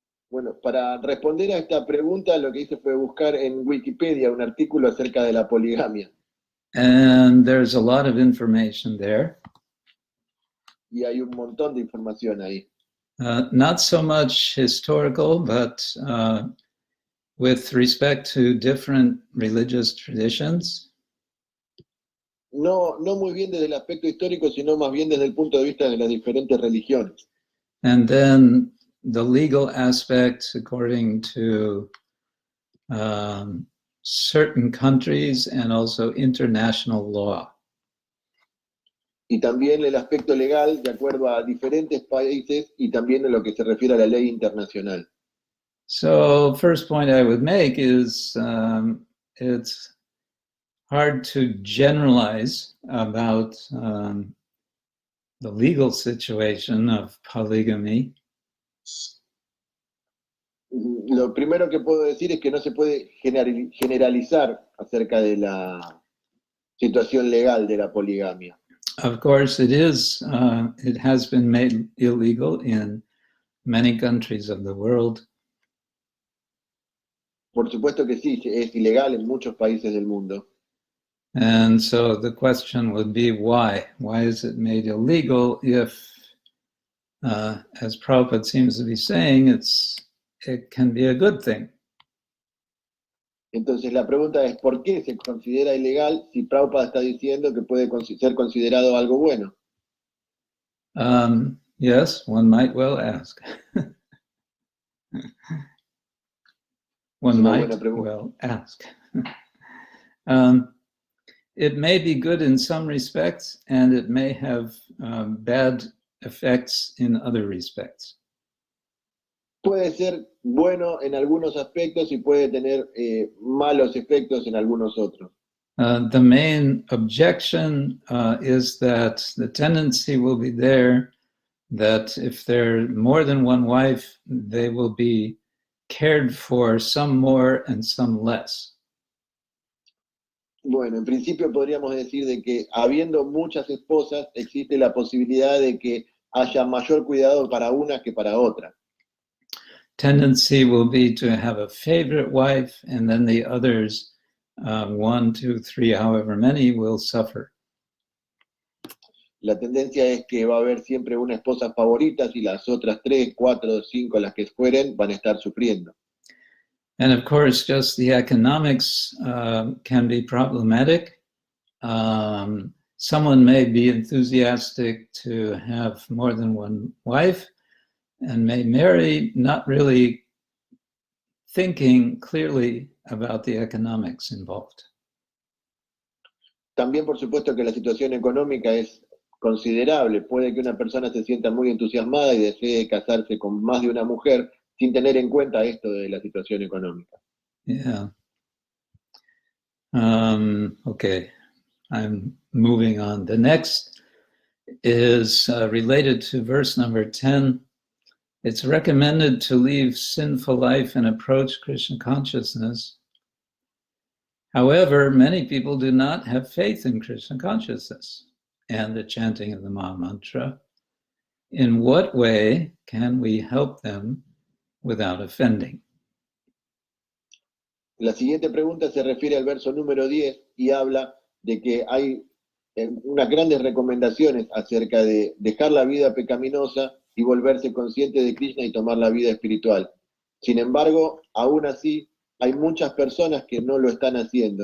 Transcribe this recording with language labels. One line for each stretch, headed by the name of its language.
Spanish: Bueno, para responder a esta pregunta, lo que hice fue buscar en Wikipedia un artículo acerca de la poligamia.
English: And there's a lot of information there.
Spanish: Y hay un montón de información ahí.
English: Not so much historical, but with respect to different religious traditions.
Spanish: No muy bien desde el aspecto histórico, sino más bien desde el punto de vista de las diferentes religiones.
English: And then the legal aspects according to certain countries and also international law.
Spanish: Y también el aspecto legal de acuerdo a diferentes países y también en lo que se refiere a la ley internacional.
English: So first point I would make is it's hard to generalize about the legal situation of polygamy.
Spanish: Lo primero que puedo decir es que no se puede generalizar acerca de la situación legal de la poligamia.
English: Of course, it has been made illegal in many countries of the world.
Spanish: Por supuesto que sí, es ilegal en muchos países del mundo.
English: And so the question would be why? Why is it made illegal if, as Prabhupada seems to be saying, it can be a good thing?
Spanish: Entonces la pregunta es, ¿por qué se considera ilegal si Prabhupada está diciendo que puede ser considerado algo bueno?
English: Yes, one might well ask. One
Spanish: Es una
English: might
Spanish: buena pregunta.
English: well ask. It may be good in some respects, and it may have bad effects in other respects.
Spanish: Puede ser bueno en algunos aspectos y puede tener malos efectos en algunos otros.
English: The main objection is that the tendency will be there that if there are more than one wife, they will be cared for, some more and some less.
Spanish: Bueno, en principio podríamos decir de que habiendo muchas esposas existe la posibilidad de que haya mayor cuidado para una que para otra.
English: Tendency will be to have a favorite wife, and then the others, 1, 2, 3, however many, will suffer.
Spanish: La tendencia es que va a haber siempre una esposa favorita y las otras 3, 4, 5, las que fueren, van a estar sufriendo.
English: And of course, just the economics can be problematic. Someone may be enthusiastic to have more than one wife and may marry not really thinking clearly about the economics involved.
Spanish: También, por supuesto, que la situación económica es considerable. Puede que una persona se sienta muy entusiasmada y desee casarse con más de una mujer sin tener en cuenta esto de la situación económica.
English: Yeah. Okay, I'm moving on. The next is related to verse number 10. It's recommended to leave sinful life and approach Krishna consciousness. However, many people do not have faith in Krishna consciousness and the chanting of the Maha Mantra. In what way can we help them without offending?
Spanish: La siguiente pregunta se refiere al verso número 10 y habla de que hay unas grandes recomendaciones acerca de dejar la vida pecaminosa y volverse consciente de Krishna y tomar la vida espiritual. Sin embargo, aún así, hay muchas personas que no lo están haciendo.